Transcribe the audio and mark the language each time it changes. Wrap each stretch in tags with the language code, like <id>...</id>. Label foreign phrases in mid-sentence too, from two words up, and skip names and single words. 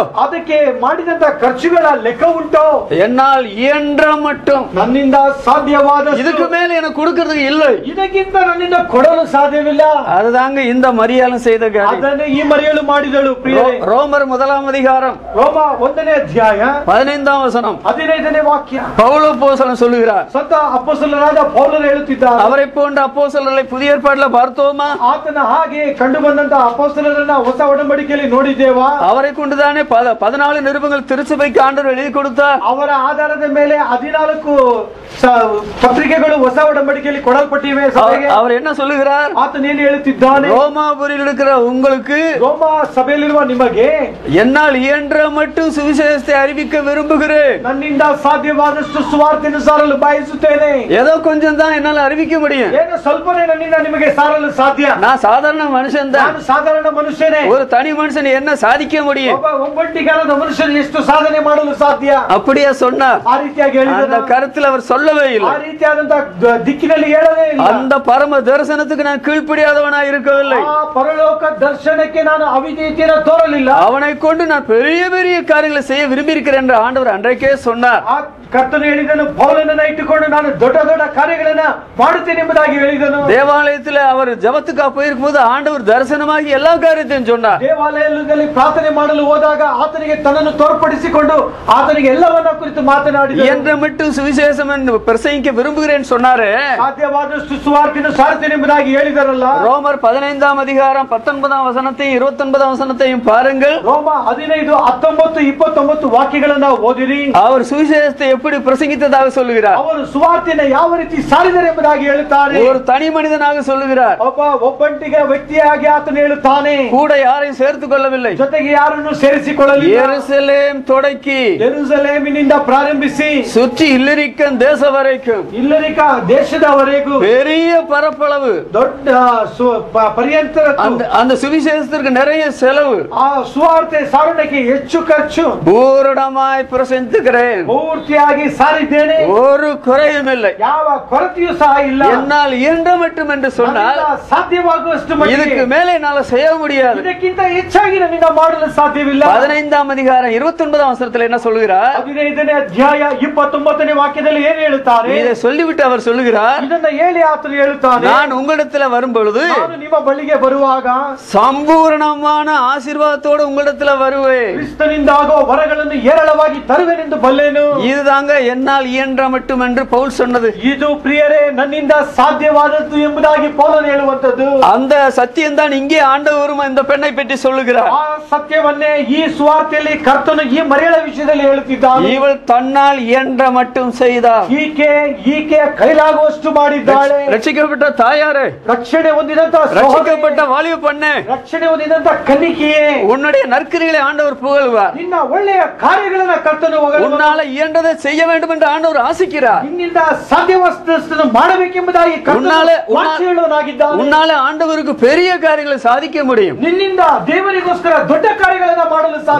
<kn>ಅದಕ್ಕೆ ಮಾಡಿದಂತ ಖರ್ಚುಗಳ ಲೆಕ್ಕ ಉಂಟು.</kn> <ta>என்னால் இயன்ற மட்டும்,</ta> <kn>ನನ್ನಿಂದ ಸಾಧ್ಯವಾದ,</kn> <ta>இதுக்கு மேல எனக்கு கொடுக்கிறதுக்கு இல்லை,</ta> <kn>ಇದಕ್ಕಿಂತ ನನ್ನಿಂದ ಕೊಡಲು ಸಾಧ್ಯವಿಲ್ಲ.</kn> <ta>அதுதாங்க இந்த மரியாதை செய்த காரியம்.</ta> <kn>ಅದನ್ನೇ ಈ ಮರಿಯಳು ಮಾಡಿದಳು. ಪ್ರಿಯರೇ,</kn> <ta>ரோமர் 1ஆம் அதிகாரம்</ta> <kn>ರೋಮ 1ನೇ ಅಧ್ಯಾಯ</kn> <ta>15ஆம் வசனம்,</ta> <kn>15ನೇ ವಾಕ್ಯ.</kn> <ta>பவுல் அப்போஸ்தலன் சொல்லுகிறார்.</ta> <kn>ಸಂತ ಅಪೊಸ್ತಲನಾದ ಪೌಲನು ಹೇಳುತ್ತಿದ್ದಾರೆ,</kn> <ta>அவரை போன்ற அப்போஸ்தலரை புதிய ஏற்பாட்டில் பார்த்தோமா?</ta> <kn>ಆತನ ಹಾಗೆ ಕಂಡು ಬಂದಂತ ಅಪೊಸ್ತಲರನ್ನ ಹೊಸ ಒಡಂಬಡಿಕೆಯಲ್ಲಿ ನೋಡಿದ್ದೇವಾ?</kn> <ta>அவரை கொண்டுதானே 14 நிருபங்கள் திருச்சபைக்கு ஆண்டவர் எழுதி கொடுத்தார்.</ta> <kn>ಅವರ ಆಧಾರದ ಮೇಲೆ 14 ಪತ್ರಿಕೆಗಳು ಹೊಸ ಒಡಂಬಡಿಕೆಯಲ್ಲಿ ಕೊಡಲ್ಪಟ್ಟಿವೆ.</kn> <ta>அவர் என்ன சொல்லுகிறார்?</ta> <kn>ಆತನು ಏನು ಹೇಳುತ್ತಿದ್ದಾನೆ?</kn> <ta>ரோமாபுரியில் இருக்கிற உங்களுக்கு,</ta> <kn>ರೋಮ ಸಭೆಯಲ್ಲಿರುವ ನಿಮಗೆ,</kn> <ta>என்னால் இயன்ற மட்டும் சுவிசேஷத்தை அறிவிக்க விரும்புகிறேன்.</ta> <kn>ನನ್ನಿಂದ ಸಾಧ್ಯವಾದಷ್ಟು ಸುವಾರ್ತೆಯನ್ನು ಸಾರಲು ಬಯಸುತ್ತೇನೆ.</kn> <ta>ஏதோ கொஞ்சம் தான் என்னால் அறிவிக்க முடியும்.</ta> <kn>ಏನು ಸ್ವಲ್ಪನೇ ನನ್ನಿಂದ ನಿಮಗೆ ಸಾರಲು ಸಾಧ್ಯ.</kn> <ta>நான் சாதாரண மனுஷன் தான்.</ta> <kn>ನಾನು ಸಾಧಾರಣ ಮನುಷ್ಯನೇ.</kn> <ta>ஒரு தனி மனுஷன் என்ன சாதிக்க முடியும்?</ta> <kn>ಒಬ್ಬ ಒಬ್ಬಂಟಿಗಾರದ ಮನುಷ್ಯನು ಎಷ್ಟು ಸಾಧನೆ ಮಾಡಲು ಸಾಧ್ಯ?</kn> <ta>அப்படியே சொன்னார்.</ta> <kn>ಆ ರೀತಿಯಾಗಿ ಹೇಳಿದ</kn> <ta>அந்த கருத்தில் அவர் சொல்லவே இல்லை.</ta> <kn>ಆ ರೀತಿಯಾದಂತ ದಿಕ್ಕಿನಲ್ಲಿ ಹೇಳಲೇ ಇಲ್ಲ.</kn> <ta>அந்த பரம தரிசனத்துக்கு நான் கீழ்ப்படியாதவனாய் இருக்கவில்லை.</ta> <kn>ಆ ಪರಲೋಕ ದರ್ಶನಕ್ಕೆ ನಾನು ಅವಿಧೇಯತೆಯನ್ನು ತೋರಲಿಲ್ಲ.</kn> <ta>அவனை கொண்டு நான் பெரிய பெரிய காரியங்களை செய்ய விரும்பி இருக்கிறேன் என்று ஆண்டவர் அன்றைக்கே சொன்னார்.</ta> <kn>ಆ ಕರ್ತನು ಹೇಳಿದನು, ಪೌಲನನ್ನ ಇಟ್ಟುಕೊಂಡು ನಾನು ದೊಡ್ಡ ದೊಡ್ಡ ಕಾರ್ಯಗಳನ್ನ ಮಾಡುತ್ತೇನೆ ಎಂಬುದಾಗಿ ಹೇಳಿದನು.</kn> <ta>தேவாலயத்தில் அவர் ஜபத்துக்காக போயிருக்கும் போது ஆண்டவர் தரிசனமாகி எல்லா காரியத்தையும் சொன்னார்.</ta> <kn>ದೇವಾಲಯದಲ್ಲಿ ಪ್ರಾರ್ಥನೆ ಮಾಡಲು ಹೋದಾಗ ಆತನಿಗೆ ತನ್ನನ್ನು ತೋರ್ಪಡಿಸಿಕೊಂಡು ಆತನಿಗೆ ಎಲ್ಲವನ್ನ ಕುರಿತು ಮಾತನಾಡಿದನು.</kn> <ta>என்ற மட்டும் சுவிசேஷம் பிரசங்கிக்க விரும்புகிறேன் சொன்னாரே,</ta> <kn>ಸಾಧ್ಯವಾದಷ್ಟು ಸುವಾರ್ತೆಯನ್ನು ಸಾರುತ್ತೇನೆ ಎಂಬುದಾಗಿ ಹೇಳಿದರಲ್ಲ.</kn> <ta>ரோமர் 15ஆம் அதிகாரம் 19ஆம் வசனத்தையும் 29ஆம் வசனத்தையும் பாருங்கள்.</ta> <kn>ರೋಮ 15, 19, 29 ವಾಕ್ಯಗಳನ್ನ ಓದಿರಿ.</kn> <ta>அவர் சுவிசேஷத்தை எப்படி பிரசங்கித்ததாக சொல்லுகிறார்.</ta> <kn>ಅವರು ಸುವಾರ್ತೆಯನ್ನು ಯಾವ ರೀತಿ ಸಾರಿದರು ಎಂಬುದಾಗಿ ಹೇಳುತ್ತಾರೆ.</kn> <ta>ஒரு தனி மனிதனாக சொல்லுகிறார்.</ta> <kn>ಒಬ್ಬಂಟಿಗೆ ವ್ಯಕ್ತಿಯಾಗಿ ಆತನು ಹೇಳುತ್ತಾನೆ.</kn> <ta>கூட யாரையும் சேர்த்துக் கொள்ளவில்லை.</ta> <kn>ಜೊತೆಗೆ ಯಾರನ್ನು ಸೇರಿಸಿಕೊಳ್ಳಲಿಲ್ಲ.</kn> <ta>எருசலேம் தொடக்கி</ta> <kn>ಯೆರೂಸಲೇಮಿನಿಂದ ಪ್ರಾರಂಭಿಸಿ</kn> <ta>சுற்றி இல்லிரிக்கன் தேசம் வரைக்கும்,</ta> <kn>ಇಲ್ಲರಿಕ ದೇಶದವರೆಗೂ</kn> <ta>பெரிய பரப்பளவு,</ta> <kn>ದೊಡ್ಡ ಪರ್ಯಂತ</kn> <ta>அந்த சுவிசேஷத்திற்கு நிறைய செலவு.</ta> <kn>ಆ ಸುವಾರ್ತೆ ಸಾರಣಕ್ಕೆ ಹೆಚ್ಚು ಖರ್ಚು.</kn> <ta>பூரணமாய் பிரசங்கிக்கிறேன்,</ta> <kn>ಪೂರ್ತಿಯಾಗಿ ಸಾರಿದ್ದೇನೆ,</kn> <ta>ஒரு குறையும் இல்லை,</ta> <kn>ಯಾವ ಕೊರತೆಯೂ ಸಹ ಇಲ್ಲ.</kn> <ta>என்னால் இயன்ற மட்டும் என்று சொன்னால்</ta> <kn>ಸಾಧ್ಯವಾಗುವಷ್ಟು</kn> <ta>இதுக்கு மேலே என்னால செய்ய முடியாது.</ta> <kn>ಇದಕ್ಕಿಂತ ಹೆಚ್ಚಾಗಿ ನನ್ನಿಂದ ಮಾಡಲು ಸಾಧ್ಯವಿಲ್ಲ.</kn> <ta>15ஆம் அதிகாரம் 29ஆம் வசனத்தில் என்ன சொல்லுகிறார்?</ta> <kn>15ನೇ ಅಧ್ಯಾಯ 29ನೇ ವಾಕ್ಯದಲ್ಲಿ ಏನು ಹೇಳುತ್ತಾರೆ?</kn> <ta>இதை சொல்லிவிட்டு அவர் சொல்லுகிறார்,</ta> <kn>ಇದನ್ನ ಹೇಳಿ ಆತನು ಹೇಳುತ್ತಾನೆ,</kn> <ta>நான் உங்களிடத்தில் வரும் பொழுது</ta> <kn>ನಾನು ನಿಮ್ಮ ಬಳಿಗೆ ಬರುವಾಗ</kn> <ta>சம்பூர்ணமான ஆசீர்வாதத்தோடு உங்களிடத்தில் வருவேன்,</ta> <kn>ಕ್ರಿಸ್ತನಿಂದ ಆಗೋ ವರಗಳನ್ನು ಏರಳವಾಗಿ ತರುವೆನೆಂದು ಬಲ್ಲೆನು.</kn> <ta>இதுதாங்க என்னால் இயன்ற மட்டும் என்று பவுல் சொன்னது.</ta> <kn>ಇದು ಪ್ರಿಯರೇ ನನ್ನಿಂದ ಸಾಧ್ಯವಾದದ್ದು ಎಂಬುದಾಗಿ ಪೌಲನು ಹೇಳುವಂತದ್ದು.</kn> <ta>அந்த சத்தியம் தான் இங்கே ஆண்டவரும் இந்த பெண்ணை பற்றி சொல்லுகிறார்.</ta> <kn>ಆ ಸತ್ಯವನ್ನೇ ಈ ಸುವಾರ್ತೆಯಲ್ಲಿ ಕರ್ತನು ಈ ಮರಿಯಳ ವಿಷಯದಲ್ಲಿ ಹೇಳುತ್ತಿದ್ದಾನೆ.</kn> <ta>இவள் தன்னால் இயன்ற மட்டும் செய்தார்.</ta> <kn>ಈಕೆ ಕೈಲಾಗುವಷ್ಟು ಮಾಡಿದ್ದಾಳೆ.</kn> <ta>ரட்சிக்கப்பட்ட தாயாரே,</ta> <kn>ರಕ್ಷಣೆ ಹೊಂದಿದಂತ</kn> <ta>ரட்சிக்கப்பட்ட வாலிப பெண்ணே,</ta> <kn>ರಕ್ಷಣೆ ಹೊಂದಿದಂತ ಕನ್ನಿಕೆಯೇ,</kn> <ta>உன்னுடைய நற்கிரிகளை ஆண்டவர் புகழ்வார்.</ta> <kn>ನಿನ್ನ ಒಳ್ಳೆಯ ಕಾರ್ಯಗಳನ್ನ ಕರ್ತನು ಹೊಗಳುವನು.</kn> <ta>உன்னால இயன்றதை செய்ய வேண்டும் என்று ஆண்டவர் ஆசிக்கிறார்.</ta> <kn>ನಿನ್ನಿಂದ ಸಾಧ್ಯವಾದಷ್ಟನ್ನು ಮಾಡಬೇಕೆಂಬುದಾಗಿ ಹೇಳುವನಾಗಿದ್ದಾನೆ.</kn> <ta>உன்னால ஆண்டவருக்கு பெரிய காரியங்களை சாதிக்க முடியும்.</ta> <kn>ನಿನ್ನಿಂದ ದೇವರಿಗೋಸ್ಕರ ದೊಡ್ಡ ಕಾರ್ಯಗಳನ್ನ ಮಾಡಲು ಸಾಧ್ಯ.</kn>